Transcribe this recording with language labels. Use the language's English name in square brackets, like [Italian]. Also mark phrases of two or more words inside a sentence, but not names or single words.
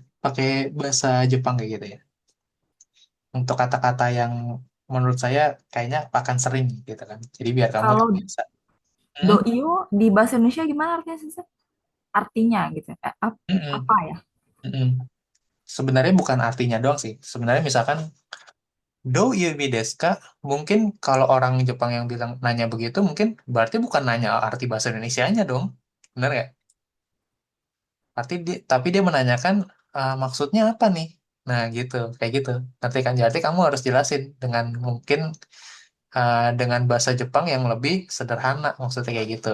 [Indonesian] Pakai bahasa Jepang kayak gitu ya. Untuk kata-kata yang menurut saya kayaknya akan sering gitu kan. Jadi biar kamu Kalau terbiasa. do Hmm? iyo di bahasa Indonesia gimana artinya, Sensei? Artinya gitu. Mm-mm. Apa ya? Mm-mm. Sebenarnya bukan artinya doang sih. Sebenarnya misalkan [Japanese] どういう 意味 ですか? [Indonesian] Mungkin kalau orang Jepang yang bilang nanya begitu mungkin berarti bukan nanya arti bahasa Indonesianya dong. Benar nggak? Tapi dia menanyakan maksudnya apa nih? Nah gitu, kayak gitu. Nanti kan jadi kamu harus jelasin dengan mungkin dengan bahasa Jepang yang lebih sederhana, maksudnya kayak gitu.